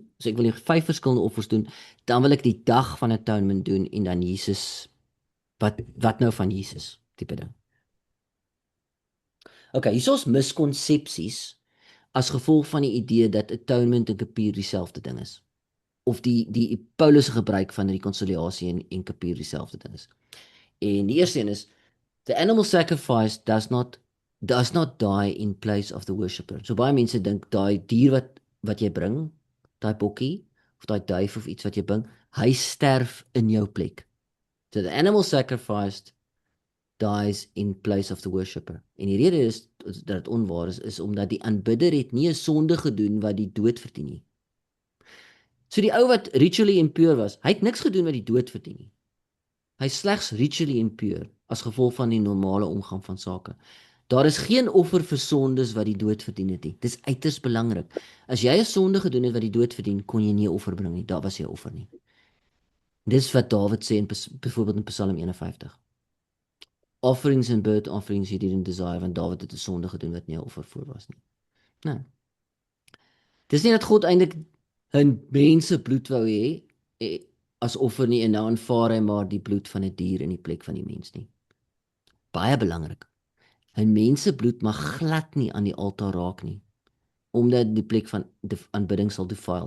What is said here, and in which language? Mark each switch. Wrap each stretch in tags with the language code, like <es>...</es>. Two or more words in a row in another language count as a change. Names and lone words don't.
<af>So ek wil die 5 verskillende offers doen. Dan wil ek die dag van atonement doen en dan Jesus wat nou van Jesus tipe ding. Okay, hier is ons miskonsepsies as gevolg van die idee dat atonement en kapier dieselfde ding is. Of die Paulus se gebruik van rekonsiliasie en kapier dieselfde ding is. En die eerste een is</af> <en>the animal sacrifice does not die in place of the worshipper.</en> <af>So baie mense dink daai dier wat jy bring, daai bokkie of daai duif of iets wat jy bring, hy sterf in jou plek.</af> <en>So the animal sacrificed dies in place of the worshipper.</en> <af>En die rede is dat dit onwaar is omdat die aanbidder het nie 'n sonde gedoen wat die dood verdien nie. So die ou wat</af> <en>ritually impure</en> <af>was, hy het niks gedoen wat die dood verdien nie. Hy is slegs</af> <en>ritually impure</en> <af>as gevolg van die normale omgang van sake. Daar is geen offer vir sondes wat die dood verdien het nie. Dis uiters belangrik. As jy 'n sonde gedoen het wat die dood verdien, kon jy nie 'n offer bring nie. Daar was jy 'n offer nie. Dis wat Dawid sê in byvoorbeeld in Psalm 51.</af> <en>Offerings and burnt offerings you didn't desire,</en> <af>want Dawid het 'n sonde gedoen wat nie 'n offer voor was nie. Nou. Dis nie dat God eintlik 'n mense bloed wou hê as offer nie en nou aanvaar hy maar die bloed van 'n dier in die plek van die mens nie. Baie belangrik. 'n Mense bloed mag glad nie aan die altaar raak nie, omdat die plek van aanbidding sal defile.</af>